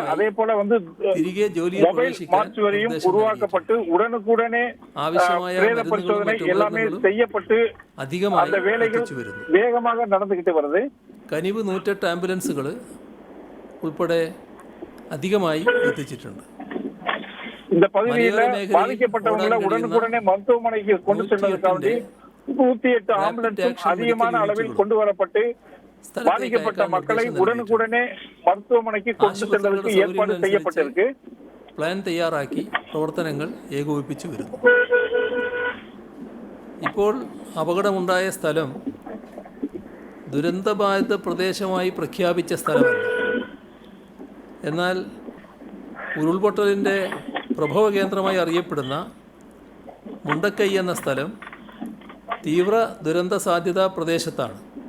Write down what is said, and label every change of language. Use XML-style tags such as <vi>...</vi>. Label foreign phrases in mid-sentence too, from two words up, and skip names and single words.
<ta>அதே போல வந்து மொபைல் மார்ச்சுவரியும் உருவாக்கப்பட்டு உடனுக்குடனே பிரேத பரிசோதனை எல்லாமே செய்யப்பட்டு அந்த வேலைகள் வேகமாக நடந்துகிட்டு வருது.</ta> <ml>കനിവ് 108 ആംബുലൻസുകൾ ഉൾപ്പെടെ അധികമായി എത്തിച്ചിട്ടുണ്ട്.</ml> <ta>இந்த பகுதியில் பாதிக்கப்பட்டவங்களை உடனுக்குடனே மருத்துவமனைக்கு கொண்டு செல்வதற்காக 108 ஆம்புலன்ஸ் அதிகமான அளவில் கொண்டு வரப்பட்டு பாதிக்கப்பட்ட மக்களை உடனுக்குடனே மருத்துவமனைக்கு கொண்டு செல்வதற்கு ஏற்பாடு செய்யப்பட்டிருக்கு.</ta> <ml>പ്ലാൻ തയ്യാറാക്കി പ്രവർത്തനങ്ങൾ ഏകോപിപ്പിച്ചു വരുന്നു. ഇപ്പോൾ അപകടമുണ്ടായ സ്ഥലം ദുരന്തബാധിത പ്രദേശമായി പ്രഖ്യാപിച്ച സ്ഥലമല്ല. എന്നാൽ ഉരുൾപൊട്ടലിൻ്റെ പ്രഭവ കേന്ദ്രമായി അറിയപ്പെടുന്ന മുണ്ടക്കൈ എന്ന സ്ഥലം തീവ്ര ദുരന്ത സാധ്യതാ പ്രദേശത്താണ്.</ml>